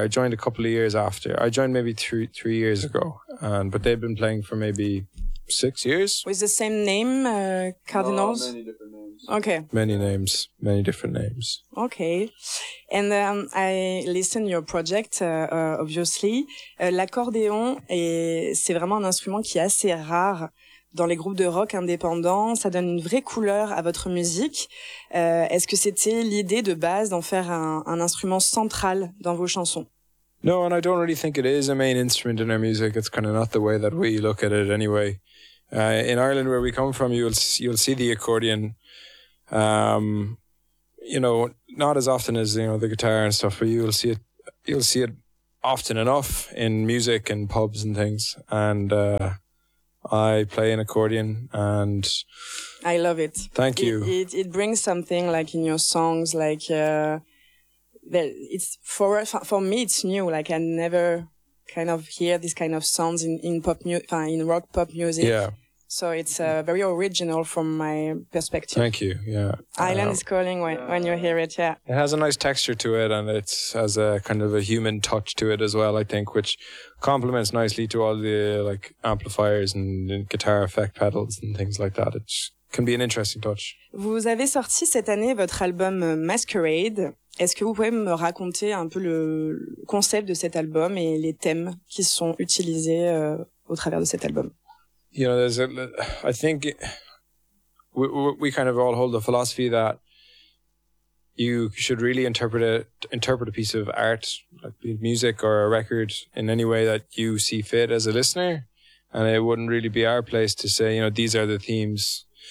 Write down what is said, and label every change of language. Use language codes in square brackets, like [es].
[en] I joined a couple of years after. I joined maybe three years ago, but they've been playing for maybe 6 years. With the same name, Cardinals? No, many different names. Okay. Many different names. Okay. And I listen to your project, obviously. [fr] L'accordéon, c'est vraiment un instrument qui est assez rare. Dans les groupes de rock indépendants, ça donne une vraie couleur à votre musique. Est-ce que c'était l'idée de base d'en faire un instrument central dans vos chansons? [en] No, and I don't really think it is a main instrument in our music. It's kind of not the way that we look at it anyway. In Ireland, where we come from, you'll see the accordion, not as often as the guitar and stuff, but you'll see it often enough in music and pubs and things. And I play an accordion and I love it. Thank you. It brings something like in your songs, like it's for me, it's new. Like I never kind of hear this kind of sounds in rock pop music. Yeah. So it's very original from my perspective. Thank you. Yeah. Island is calling when you hear it. Yeah. It has a nice texture to it and it has a kind of a human touch to it as well, I think, which complements nicely to all the like amplifiers and guitar effect pedals and things like that. It can be an interesting touch. [fr] Vous avez sorti cette année votre album Masquerade. Est-ce que vous pouvez me raconter un peu le concept de cet album et les thèmes qui sont utilisés au travers de cet album? [en] I think we kind of all hold the philosophy that you should really interpret a piece of art, like music or a record, in any way that you see fit as a listener. And it wouldn't really be our place to say, you know, these are the themes.